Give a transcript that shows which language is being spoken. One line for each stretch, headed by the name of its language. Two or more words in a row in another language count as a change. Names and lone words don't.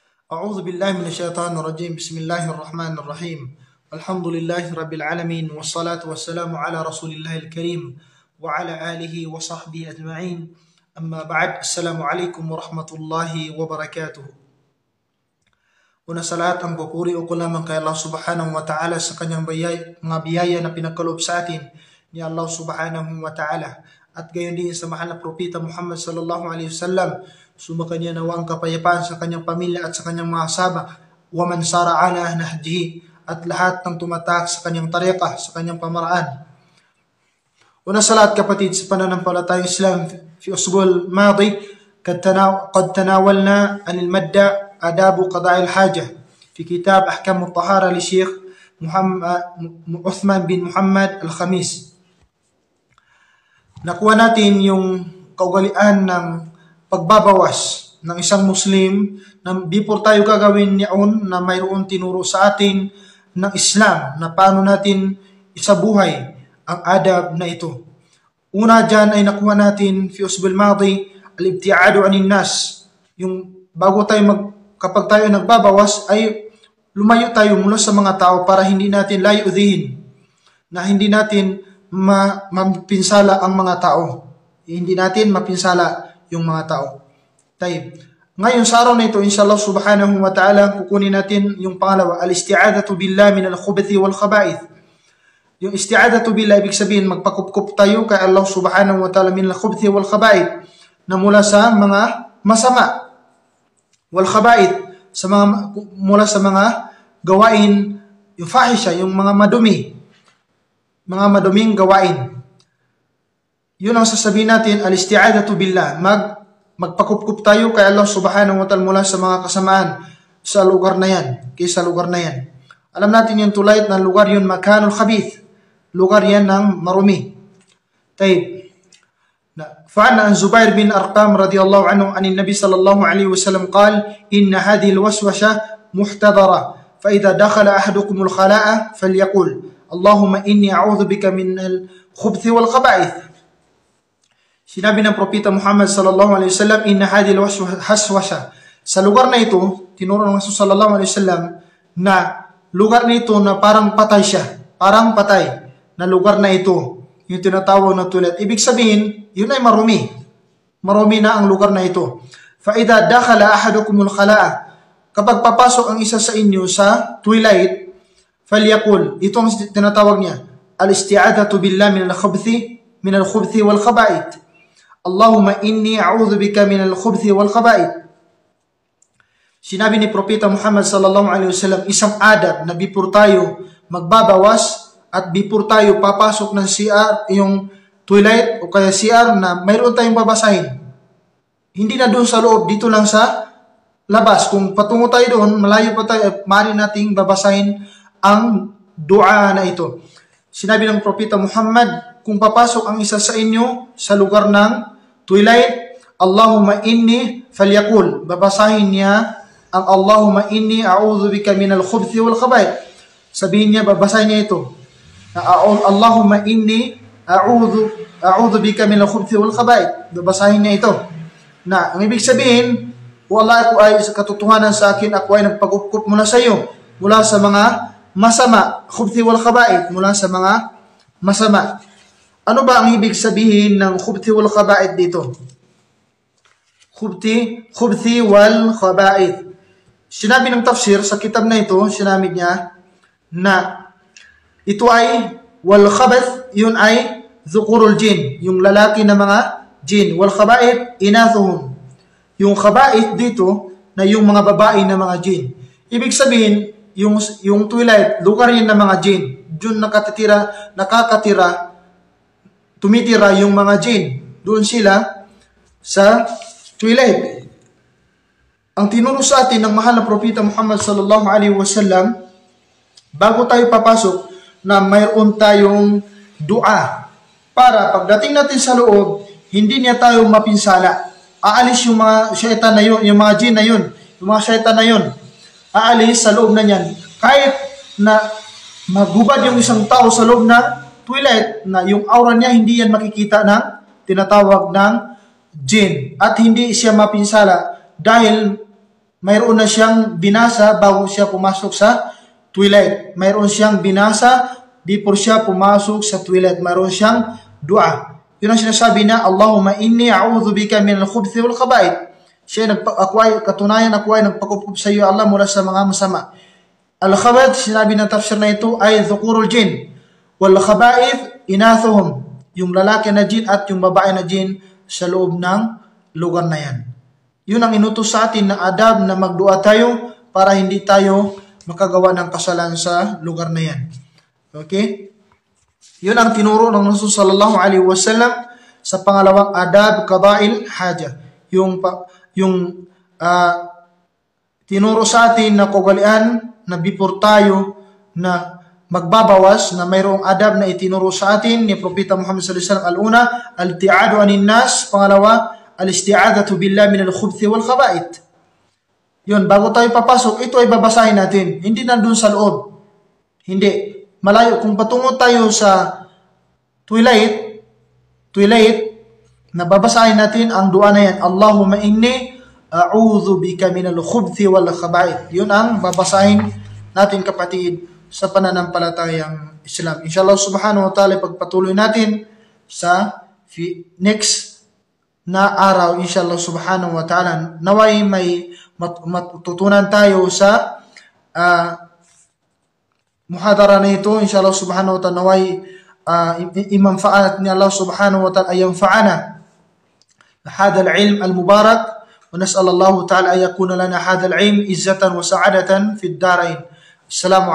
Arabic: أعوذ بالله من الشيطان الرجيم. بسم الله الرحمن الرحيم. الحمد لله رب العالمين، والصلاة والسلام على رسول الله الكريم وعلى آله وصحبه أجمعين. أما بعد، السلام عليكم ورحمة الله وبركاته.
Filipino: Una sa lahat, ang papuri o ko lamang kay Allah
Arabic: سبحانه وتعالى
Filipino: sa kanyang mga biyaya na pinagkaloob sa atin ni Allah
Arabic: سبحانه وتعالى.
Filipino: At gayon din sa mahal na propeta Muhammad
Arabic: صلى الله عليه وسلم,
Filipino: sumakanya nawa ang kapayapaan sa kanyang pamilya at sa kanyang mga sahaba,
Arabic: ومن سار على نهجه,
Filipino: at lahat ng tumatak sa kanyang tariqa, sa kanyang pamaraan. Una sa lahat, kapatid, sa pananampalatayang Islam,
Arabic: في الأسبوع الماضي قد تناولنا عن المادة آداب قضاء الحاجة في كتاب أحكام الطهارة للشيخ عثمان بن محمد الخميس.
Filipino: Nakuha natin yung kaugalian ng pagbabawas ng isang Muslim na before tayo gagawin niyon na mayroon tinuro sa atin ng Islam na paano natin isabuhay ang adab na ito. Una dyan ay nakuha natin
Arabic: في الأسبوع الماضي الابتعاد عن الناس.
Filipino: Yung bago tayo kapag tayo nagbabawas ay lumayo tayo mula sa mga tao para hindi natin layudihin, na hindi natin mapinsala ang mga tao. Hindi natin mapinsala yung mga tao. Tayo. Ngayon sa araw na ito,
Arabic: إن شاء الله سبحانه وتعالى,
Filipino: kukunin natin yung pangalawa,
Arabic: الاستعاذة بالله من الخبث والخبائث. Yung استعاذة بالله,
Filipino: ibig sabihin, magpakupkup tayo kay Allah
Arabic: سبحانه وتعالى من الخبث والخبائث,
Filipino: na mula sa mga masama.
Arabic: والخبائث,
Filipino: mula sa mga gawain, yung fahisha, yung mga madumi, mga maduming gawain. Yun ang sasabihin natin,
Arabic: الاستعاذة بالله,
Filipino: magpakupkup tayo kay Allah
Arabic: سبحانه وتعالى
Filipino: mula sa mga kasamaan sa lugar na yan, kaysa lugar na yan. Alam natin yung tulad na lugar yun,
Arabic: مكان الخبيث,
Filipino: lugar yan ng marumi.
Arabic: طيب. فعن عن زبير بن أرقام رضي الله عنه عن النبي صلى الله عليه وسلم قال إن هذه الوسوسة محتضرة فإذا دخل أحدكم الخلاء فليقول اللهم إني أعوذ بك من الخبث والخبائث.
Filipino: Sinabi ng propeta Muhammad
Arabic: صلى الله عليه وسلم, إن هذه الوسوسة,
Filipino: sa lugar na ito, tinuro ng Rasul
Arabic: صلى الله عليه وسلم
Filipino: na lugar na ito na parang patay siya, parang patay na lugar na ito, yung tinatawag na toilet. Ibig sabihin, yun ay marumi. Marumi na ang lugar na ito.
Arabic: فإذا دخل أحدكم الخلاء,
Filipino: kapag papasok ang isa sa inyo sa toilet, falyaqul, ito ang tinatawag niya,
Arabic: الاستعاذة بالله من الخبث والخبائث. اللهم إني أعوذ بك من الخبث والخبائث.
Filipino: Sinabi ni propeta Muhammad
Arabic: صلى الله عليه وسلم,
Filipino: isang adab na before tayo magbabawas at before tayo papasok ng CR, yung toilet o kaya CR, na mayroon tayong babasahin. Hindi na doon sa loob, dito lang sa labas. Kung patungo tayo doon, malayo pa tayo, maaari nating babasahin ang dua na ito. Sinabi ng propeta Muhammad, kung papasok ang isa sa inyo sa lugar ng toilet,
Arabic: اللهم إني فليقل,
Filipino: babasahin niya ang
Arabic: اللهم إني أعوذ بك من الخبث والخبائث.
Filipino: Sabihin niya, babasahin niya ito,
Arabic: اللهم إني أعوذ بك من الخبث والخبائث.
Filipino: Babasahin niya ito. Na ang ibig sabihin, wala ako ay katotohanan sa akin, ako ay nagpag-upkup mula sa iyo, mula sa mga masama,
Arabic: الخبث والخبائث,
Filipino: mula sa mga masama. Ano ba ang ibig sabihin ng
Arabic: الخبث والخبائث
Filipino: dito?
Arabic: الخبث والخبائث.
Filipino: Sinabi ng tafsir sa kitab na ito, sinabi niya na ito ay
Arabic: والخبث,
Filipino: yun ay
Arabic: ذكور الجن,
Filipino: yung lalaki na mga jin.
Arabic: والخبائث إناثهم,
Filipino: yung khaba'ith dito na yung mga babae na mga jin. Ibig sabihin, yung toilet, lugar yun ng mga jin. Doon tumitira yung mga jin. Doon sila sa toilet. Ang tinuro sa atin ng mahal na propeta Muhammad
Arabic: صلى الله عليه وسلم,
Filipino: bago tayo papasok, na mayroon tayong dua para pagdating natin sa loob, hindi niya tayo mapinsala. Aalis yung mga syaitan na yun, yung mga jin na yun, yung mga syaitan na yun, aalis sa loob na niyan. Kahit na maghubad yung isang tao sa loob ng toilet, na yung aura niya hindi yan makikita ng tinatawag ng jin, at hindi siya mapinsala dahil mayroon na siyang binasa bago siya pumasok sa toilet. Mayroon siyang binasa before siya pumasok sa toilet. Mayroon siyang dua. Yun ang sinasabi na,
Arabic: اللهم إني أعوذ بك من الخبث والخبائث.
Filipino: Siya katunayan ako ay nagpakupup sa iyo Allah mula sa mga masama. Al-khabath, sinabi ng tafsir na ito ay
Arabic: ذكور الجن. والخبائث، إناثهم.
Filipino: Yung lalaki na jin at yung babae na jin sa loob ng lugar na yan. Yun ang inutos sa atin na adab na magdua tayo para hindi tayo makagawa ng kasalan sa lugar na yan. Okay? Yun ang tinuro ng Rasul
Arabic: صلى الله عليه وسلم
Filipino: sa pangalawang
Arabic: آداب قضاء الحاجة.
Filipino: Yung tinuro sa atin na kagalian na before tayo na magbabawas, na mayroong adab na itinuro sa atin ni Propeta Muhammad
Arabic: صلى الله عليه وسلم. الأولى، الابتعاد عن الناس.
Filipino: Pangalawa,
Arabic: الاستعاذة بالله من الخبث والخبائث.
Filipino: Yun, bago tayo papasok, ito ay babasahin natin. Hindi nandun sa loob. Hindi. Malayo. Kung patungo tayo sa toilet, nababasahin natin ang dua na yan.
Arabic: اللهم إني أعوذ بك من الخبث والخبائث.
Filipino: Yun ang babasahin natin, kapatid, sa pananampalatayang Islam.
Arabic: إن شاء الله سبحانه وتعالى,
Filipino: pagpatuloy natin sa next na araw,
Arabic: إن شاء الله سبحانه وتعالى,
Filipino: naway may matutunan tayo sa muhadara na ito.
Arabic: إن شاء الله سبحانه وتعالى,
Filipino: naway imanfaat ni
Arabic: الله سبحانه وتعالى ay ينفعنا هذا العلم المبارك، ونسأل الله تعالى أن يكون لنا هذا العلم عزة وسعادة في الدارين.